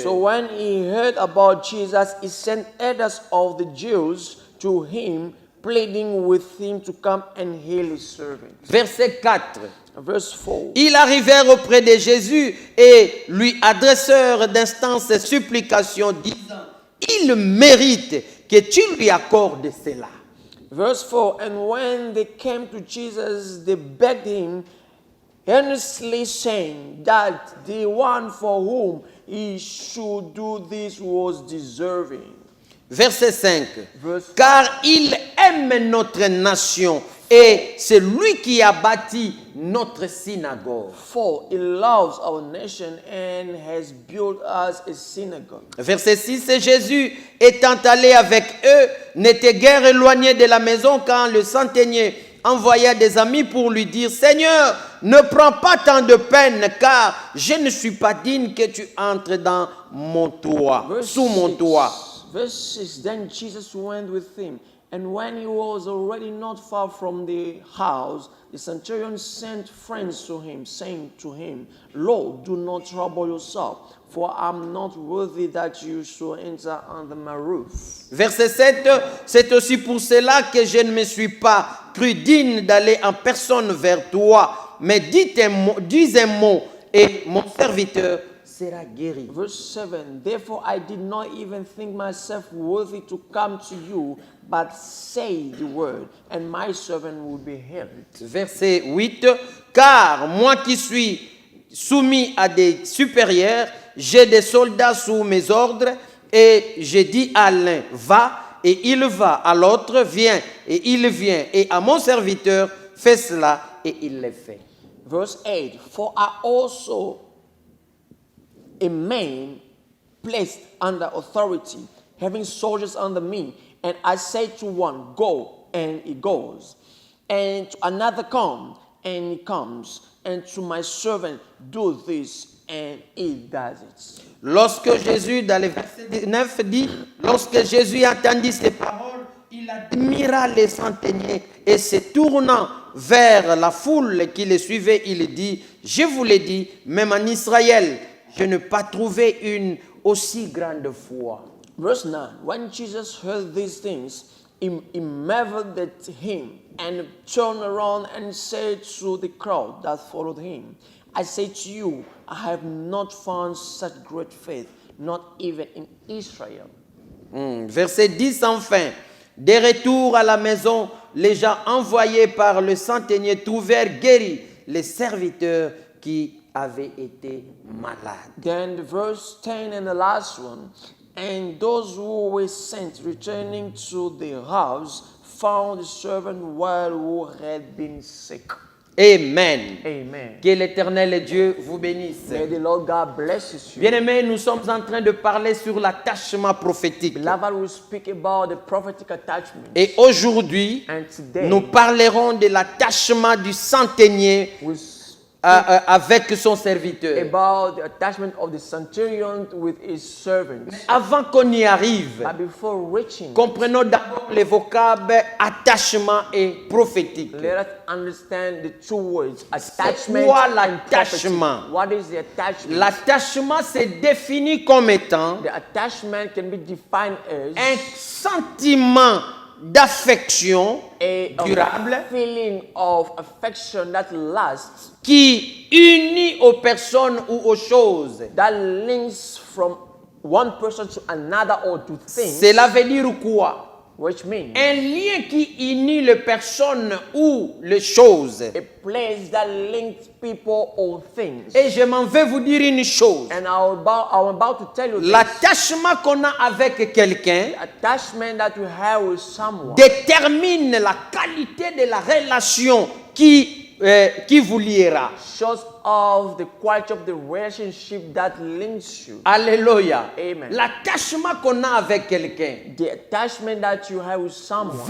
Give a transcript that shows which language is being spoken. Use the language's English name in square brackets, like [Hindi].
[English] So when he heard about Jesus, he sent elders of the Jews to him, pleading with him to come and heal his servant. [French] Verset 4. [English] Verse 4. [French] Ils arrivèrent auprès de Jésus et lui adressèrent d'instances et supplications, disant, il mérite que tu lui accordes cela. [English] Verse 4. And when they came to Jesus, they begged him, earnestly saying that the one for whom he should do this was deserving. [French] Verset 5. [English] Verse [French] Car il aime notre nation et c'est lui qui a bâti notre synagogue. [English] 4. He loves our nation and has built us a synagogue. [French] Verset 6. Et Jésus, étant allé avec eux, n'était guère éloigné de la maison quand le centenier envoya des amis pour lui dire, Seigneur, ne prends pas tant de peine, car je ne suis pas digne que tu entres dans mon toit, sous mon toit. [English] Verse 6. Then Jesus went with him, and when he was already not far from the house, the centurion sent friends to him, saying to him, Lord, do not trouble yourself, for I'm not worthy that you should enter under my roof. [French] Verset 7, c'est aussi pour cela que je ne me suis pas cru digne d'aller en personne vers toi, mais dis un mot et mon serviteur sera guéri. [English] Verse 7. Therefore I did not even think myself worthy to come to you, but say the word, and my servant will be healed. [French] Verset 8, car moi qui suis soumis à des supérieurs, j'ai des soldats sous mes ordres, et je dis à l'un, va, et il va, à l'autre, viens, et il vient, et à mon serviteur, fais cela, et il le fait. [English] Verse 8. For I also a man placed under authority, having soldiers under me, and I say to one, go, and he goes, and to another, come, and he comes, and to my servant, do this, and it does it. [French] Lorsque Jésus, dans le verset 9, dit, lorsque Jésus entendit ces paroles, il admira les centeniers et se tournant vers la foule qui le suivait, il dit, je vous l'ai dit, même en Israël, je n'ai pas trouvé une aussi grande foi. [English] Verse 9, when Jesus heard these things, he marveled at him and turned around and said to the crowd that followed him, I say to you, I have not found such great faith, not even in Israel. [French] Verset 10 enfin. De retour à la maison, les gens envoyés par le centenier trouvèrent guéris les serviteurs qui avaient été malades. [English] Then the verse 10 and the last one, and those who were sent returning to the house found the servant well who had been sick. Amen. Amen. [French] Que l'Éternel Dieu vous bénisse. [English] May the Lord God bless you. [French] Bien-aimés, nous sommes en train de parler sur l'attachement prophétique. [English] Beloved, we speak about the prophetic attachment. [French] Et aujourd'hui, [English] And today, [French] nous parlerons de l'attachement du centenier [English] we [French] avec son serviteur. [English] about the attachment of the centurion with his servants. [French] Avant qu'on y arrive, [English] But before reaching, [French] comprenons d'abord les vocables attachement et prophétique. [English] let us understand the two words, attachment [French] quoi [English] and [French] l'attachement? [English] prophecy. What is the attachment? [French] L'attachement s'est défini comme étant [English] The attachment can be defined [French] un [English] as [French] sentiment d'affection [English] a [French] durable [English] feeling of affection that lasts, [French] qui unit aux personnes ou aux choses. [English] that links from one person to another or to things, [French] Cela veut dire quoi? [English] which means [French] Un lien qui unit les personnes ou les choses. [English] a place that links people or things. [French] Et je m'en vais vous dire une chose. [English] And I'm about to tell you this. [French] L'attachement qu'on a avec quelqu'un [English] The attachment that you have with someone [French] détermine la qualité de la relation qui vous liera. [English] shows of the quality of the relationship that links you. [French] Alléluia. [English] Amen. [French] L'attachement qu'on a avec quelqu'un [English] The attachment that you have with someone